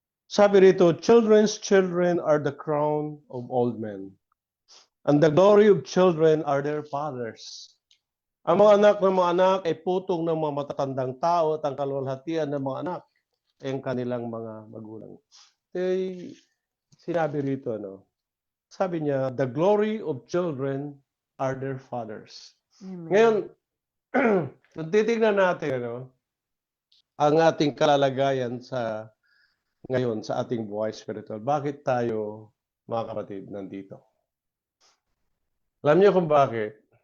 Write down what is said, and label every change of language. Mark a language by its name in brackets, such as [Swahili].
[Filipino] Sabi rito, [English] children's children are the crown of old men, and the glory of children are their fathers. [Filipino] Ang mga anak ay putong ng mga matatandang tao at ang kalwalhatian ng mga anak ay ang kanilang mga magulang. Sinabi rito, sabi niya, [English] the glory of children are their fathers. [Filipino] Ngayon, kung titignan natin, ang ating kalalagayan ngayon sa ating buhay spiritual, bakit tayo, mga kapatid, nandito? Alam niyo kung bakit?